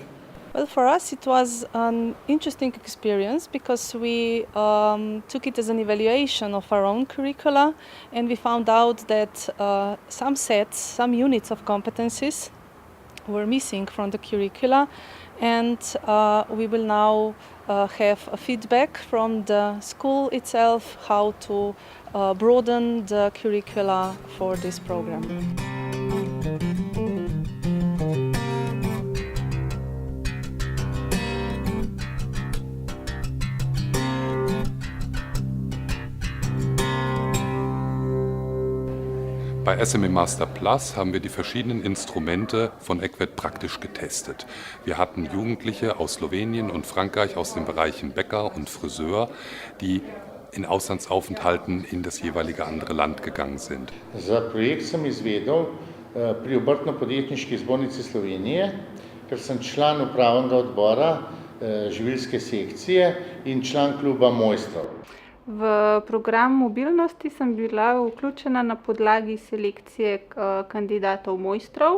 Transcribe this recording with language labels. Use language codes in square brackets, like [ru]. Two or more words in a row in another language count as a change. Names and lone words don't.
[en] Well, for us it was an interesting experience because we took it as an evaluation of our own curricula, and we found out that some sets, some units of competencies were missing from the curricula, and we will now have a feedback from the school itself how to broaden the curricula for this program. [de] Bei SME Master Plus haben wir die verschiedenen Instrumente von ECVET praktisch getestet. Wir hatten Jugendliche aus Slowenien und Frankreich aus den Bereichen Bäcker und Friseur, die in Auslandsaufenthalten in das jeweilige andere Land gegangen sind. [sl] Za projekt sem izvedel pri Obrtno-podjetniški zbornici Slovenije, ker sem član upravnega odbora živilske sekcije in član kluba mojstrov. V program mobilnosti sem bila vključena na podlagi selekcije kandidatov mojstrov.